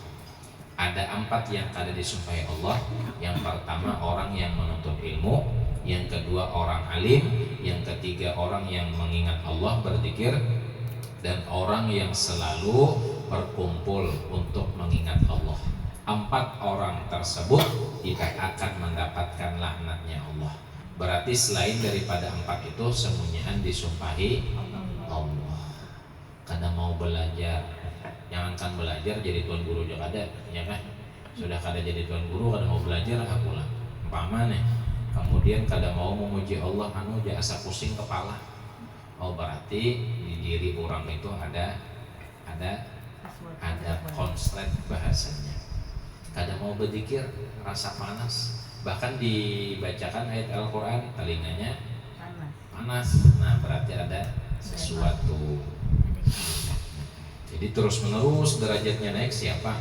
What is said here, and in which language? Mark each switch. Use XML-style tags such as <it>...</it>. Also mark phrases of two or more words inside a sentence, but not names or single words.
<bjn>Ada 4 yang kada disumpahi Allah. Yang pertama orang yang menuntut ilmu, yang kedua orang alim, yang ketiga orang yang mengingat Allah, berzikir, dan orang yang selalu berkumpul untuk mengingat Allah.</bjn> <id>4 orang tersebut tidak akan mendapatkan laknatnya Allah. Berarti selain daripada 4 itu semuanya disumpahi Allah. Karena mau belajar, jangankan belajar jadi tuan guru juga ada, ya kan?</id> <bjn>Sudah kada jadi tuan guru, kada mau belajar pulang. Umpama nih, kemudian kada mau memuji Allah, asa pusing kepala. Oh berarti di diri orang itu ada konslet bahasanya. Kada mau berzikir, rasa panas. Bahkan dibacakan ayat Al-Quran, telinganya panas. Nah berarti ada sesuatu. Jadi terus menerus derajatnya naik siapa?</bjn>